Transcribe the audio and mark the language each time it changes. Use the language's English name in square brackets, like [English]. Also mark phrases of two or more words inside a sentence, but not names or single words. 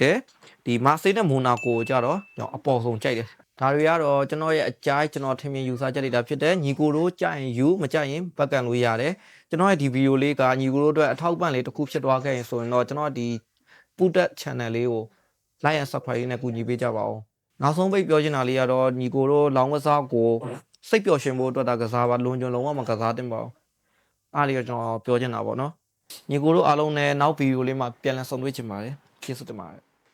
[Burmese] တယ်ဒီ Marseille နဲ့ Monaco ကိုကြတော့ကျွန်တော်အပေါ်ဆုံးကြိုက်တယ်ဒါတွေကတော့ကျွန်တော်ရဲ့အကြိုက်ကျွန်တော်ထင်မြင်ယူဆ ချက်တွေတာဖြစ်တယ်ညီကိုတို့ကြိုက်ရင်ယူမကြိုက်ရင်ဘက်ကန်လို့ရတယ်ကျွန်တော်ရဲ့ဒီဗီဒီယိုလေးကညီကိုတို့အတွက်အထောက်ပံ့လေးတစ်ခုဖြစ်သွားခဲ့ရင်ဆိုရင်တော့ကျွန်တော်ဒီပူတက် channel လေးကို [English] like and subscribe [Burmese] နဲ့ကူညီပေးကြပါဦးနောက်ဆုံးပိတ်ပြောချင်တာလေးကတော့ညီကိုတို့လောင်းကစားကိုစိတ်ပျော်ရွှင်ဖို့အတွက်ကစားပါလွန်ကျွံလုံးဝမကစားသင့်ပါဘူးအားလေးကကျွန်တော်ပြောချင်တာပေါ့နော်ညီကိုတို့အားလုံးနဲ့နောက်ဗီဒီယိုလေးမှာပြန်လည်ဆုံတွေ့ချင်ပါတယ်ကျေးဇူးတင်ပါတယ်